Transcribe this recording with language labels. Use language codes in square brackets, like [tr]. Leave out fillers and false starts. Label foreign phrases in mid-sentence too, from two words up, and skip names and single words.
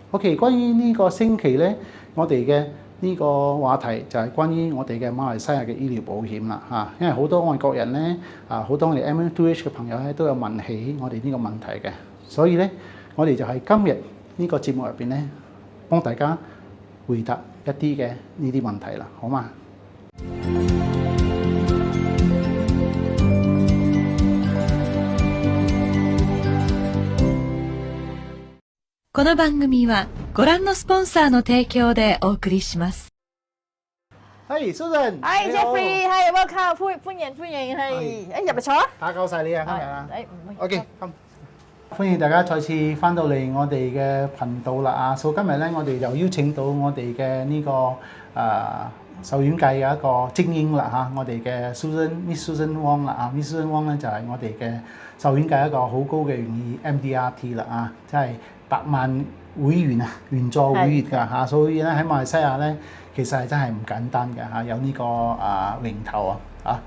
[yue] OK， 關於呢個星期咧，我哋嘅呢個話題就係關於我哋嘅馬來西亞嘅醫療保險啦嚇，因為好多外國人咧好多我哋 MM2H 嘅朋友咧都有問起我哋呢個問題嘅，所以咧我哋就喺今日呢個節目入邊咧幫大家回答一啲嘅呢啲問題啦，好嘛？ [ja] この番組はご覧のスポンサーの提供でお送りします。 [yue] 係 Susan，係 Jeffrey，係 welcome，歡迎，係，入嚟坐啊！打攪曬你啊，今日啊，OK，歡迎大家再次翻到嚟我哋嘅頻道啦啊！所以今日咧，我哋又邀請到我哋嘅呢個獸醫界嘅一個精英啦嚇，我哋嘅 Miss Susan Wong 啦啊，Miss Susan Wong 咧就係我哋嘅獸醫界一個好高嘅榮譽 MDRT 啦啊，即係100萬會員啊，員佐會員㗎嚇，所以咧喺馬來西亞咧，其實係真係唔簡單嘅嚇，有呢個榮頭啊！